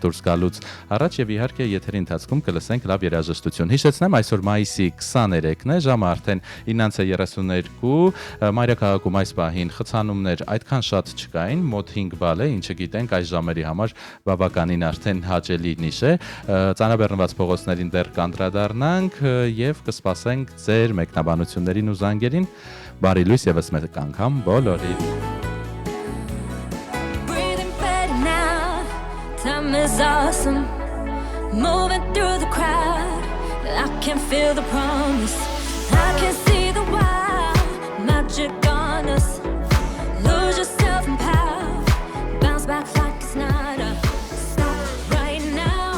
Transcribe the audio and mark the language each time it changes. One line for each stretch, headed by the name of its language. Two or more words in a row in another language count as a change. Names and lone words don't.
Armenian: դուրս գալուց առաջ եւ իհարկե եթերի ընթացքում կլսենք լավ երաժշտություն։ Հիշեցնեմ, այսօր մայիսի 23-ն է, ժամը արդեն 9:32, մայրաքաղաքում այս պահին խցանումներ այդքան շատ չկային, մոտ 5 բալ է, ինչը գիտենք այս ժամերի համար բավականին արդեն հաճելի նիշ է։ Ծանրաբեռնված փողոցներին դեռ կանդրադառնանք եւ կսպասենք ձեր մեկնաբանություններին ու զանգերին։ Բարի լույս եւս մեկ անգամ բոլորին։
English: Time is awesome, moving through the crowd. I can feel the promise, I can see the wild magic on us. Lose yourself in power, bounce back like it's not a stop right now.